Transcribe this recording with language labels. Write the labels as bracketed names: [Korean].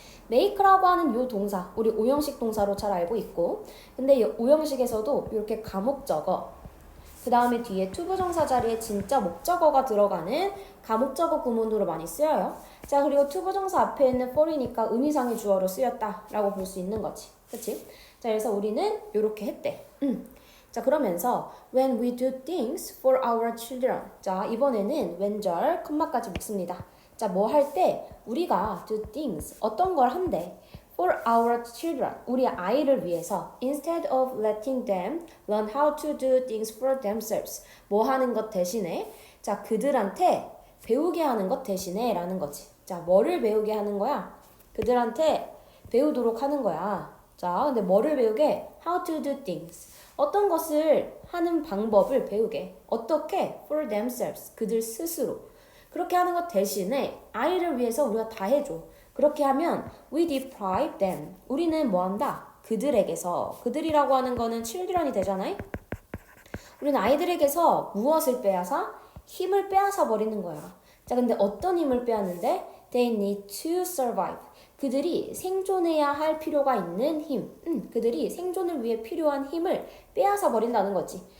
[Korean] make라고 하는 요 동사, 우리 오형식 동사로 잘 알고 있고, 근데 이 오형식에서도 이렇게 가목적어, 그 다음에 뒤에 투부정사 자리에 진짜 목적어가 들어가는 가목적어 구문으로 많이 쓰여요. 자, 그리고 투부정사 앞에 있는 for이니까 의미상의 주어로 쓰였다라고 볼 수 있는 거지. 그치? 자, 그래서 우리는 이렇게 했대. 자, 그러면서 [English] when we do things for our children. [Korean] 자, 이번에는 when절 컴마까지 묶습니다. 자, 뭐 할 때 우리가 [English] do things [Korean] 어떤 걸 한대. [English] for our children. [Korean] 우리 아이를 위해서 [English] instead of letting them learn how to do things for themselves. [Korean] 뭐 하는 것 대신에 자, 그들한테 배우게 하는 것 대신에 라는 거지. 자, 뭐를 배우게 하는 거야? 그들한테 배우도록 하는 거야. 자, 근데 뭐를 배우게? [English] How to do things. [Korean] 어떤 것을 하는 방법을 배우게. 어떻게? [English] For themselves. [Korean] 그들 스스로. 그렇게 하는 것 대신에 아이를 위해서 우리가 다 해줘. 그렇게 하면 [English] we deprive them. [Korean] 우리는 뭐 한다? 그들에게서. 그들이라고 하는 거는 children이 되잖아요. 우리는 아이들에게서 무엇을 빼앗아? 힘을 빼앗아 버리는 거야. 자, 근데 어떤 힘을 빼앗는데? [English] They need to survive. [Korean] 그들이 생존해야 할 필요가 있는 힘. 그들이 생존을 위해 필요한 힘을 빼앗아 버린다는 거지.